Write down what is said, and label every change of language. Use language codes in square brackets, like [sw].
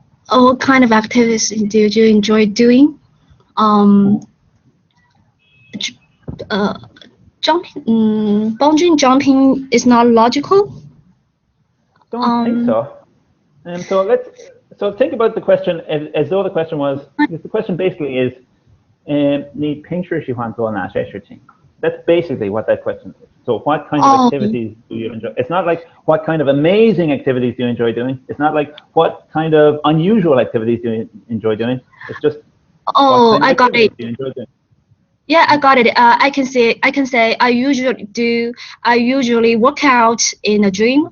[en] What kind of activities do you enjoy doing? Bungee jumping is not logical. Don't think so. So think about the question as though the question was. The question basically is, [zh] 你平时喜欢做哪些事情? [en] That's basically what that question is. So what kind of activities do you enjoy? It's not like what kind of amazing activities do you enjoy doing? It's not like what kind of unusual activities do you enjoy doing? It's just I got it. Do you enjoy doing? Yeah, I got it. I can say I usually work out in a gym.